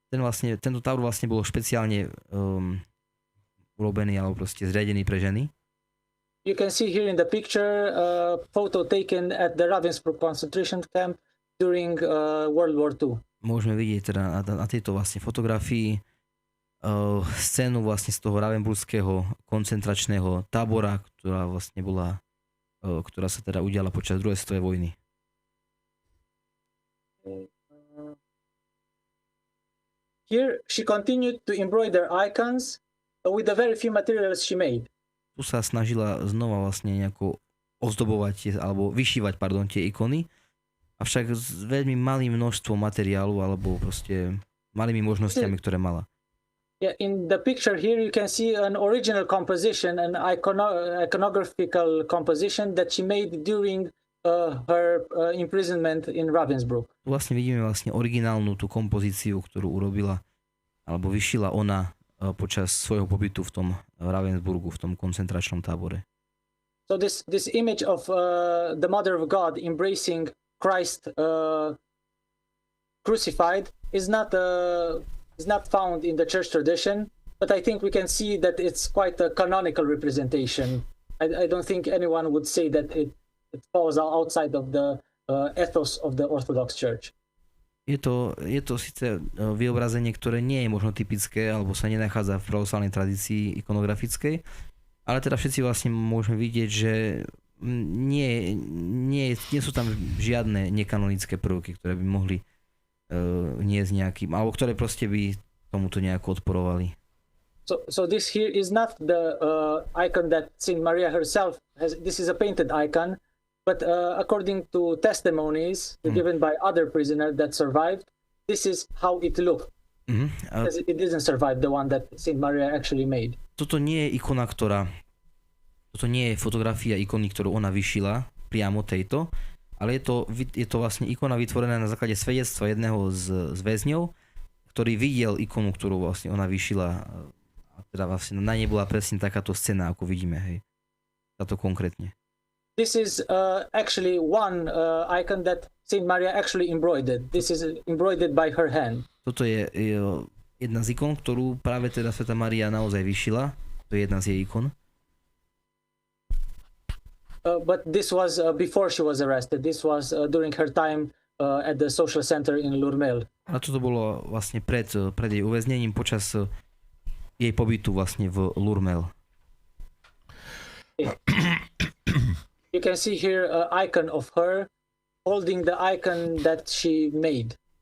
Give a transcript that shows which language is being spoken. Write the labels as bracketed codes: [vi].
[sk] Tento tábor vlastne bol špeciálne urobený alebo proste zriadený pre ženy. [en] You can see here in the picture a photo taken at the Ravensbrück concentration camp during World War II. [sk] Môžeme vidieť teda na tejto vlastne fotografii scénu vlastne z toho Ravensburgského koncentračného tábora, ktorá sa teda udiala počas druhej svetovej vojny. [en] Here she continued to embroider icons with the very few materials she made. [sk] Tu sa snažila znova vlastne nejako ozdobovať alebo vyšívať tie ikony, avšak s veľmi malým množstvom materiálu alebo proste malými možnosťami, ktoré mala. [en] Yeah, in the picture here you can see an original composition, an iconographical composition that she made during her imprisonment in Ravensbrück. [sk] Tu vlastne vidíme originálnu tú kompozíciu, ktorú urobila alebo vyšila ona počas svojho pobytu v tom Ravensburgu, v tom koncentračnom tábore. [en] So this image of the Mother of God embracing Christ crucified is not found in the church tradition, but I think we can see that it's quite a canonical representation. I don't think anyone would say that it falls outside of the ethos of the Orthodox Church. [sk] Je to síce vyobrazenie, ktoré nie je možno typické, alebo sa nenachádza v pravoslavnej tradícii ikonografickej, ale teda všetci vlastne môžeme vidieť, že nie sú tam žiadne nekanonické prvky, ktoré by mohli niesť nejakým, alebo ktoré proste by tomuto nejako odporovali. [en] So this here is not the icon that Saint Maria herself has. This is a painted icon, but according to testimonies given by other prisoners that survived, this is how it looked. Because it didn't survive the one that Saint Maria actually made. [sk] Toto nie je ikona, toto nie je fotografia ikony, ktorú ona vyšila priamo tejto, ale je to vlastne ikona vytvorená na základe svedectva jedného z väzňov, ktorý videl ikonu, ktorú vlastne ona vyšila, a teda vlastne na nej bola presne takáto scéna, ako vidíme, hej. Táto konkrétne. [en] This is actually one icon that Saint Maria actually embroidered. This is embroidered by her hand. [sk] Toto je jedna z ikon, ktorú práve teda svätá Mária naozaj vyšila. To je jedna z jej ikon. [en] But this was before she was arrested. This was during her time at the social center in Lourmel. [sk] A toto bolo vlastne pred jej uväznením počas jej pobytu vlastne v Lourmel. [en] You can see here an icon of her holding the icon that she made.